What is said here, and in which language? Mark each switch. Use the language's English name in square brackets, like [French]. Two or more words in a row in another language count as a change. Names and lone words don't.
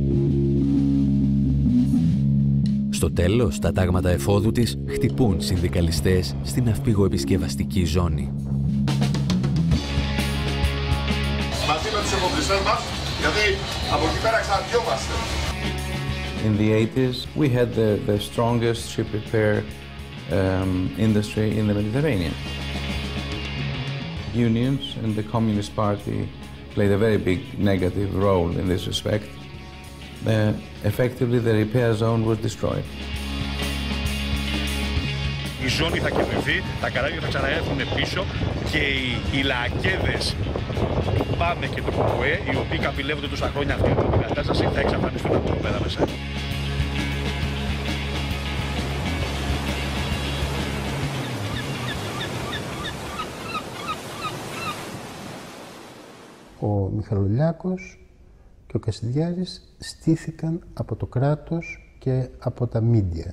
[Greek] Στο τέλος, τα τάγματα εφόδου της χτυπούν συνδικαλιστές στην ναυπηγοεπισκευαστική ζώνη. Μαζί με τους εφοπλιστές μας, γιατί από εκεί πέρα εξαρτιόμαστε. [English] In the 80s, we had the strongest ship repair industry in the Mediterranean. Unions and the Communist Party played a very big negative role in this respect. Effectively, the repair zone was destroyed. [Greek] Η ζώνη θα κερδιθεί, τα καράβια θα ξαναέρθουν πίσω και οι λακέδες του ΠΑΜΕ και του ΚΟΚΟΕ, οι οποίοι καπηλεύονται τόσα χρόνια αυτή την κατάσταση, θα εξαφανιστούν από εδώ πέρα μέσα. Ο Μιχαλολιάκος και ο Κασιδιάρης στήθηκαν από το κράτος και από τα μίντια.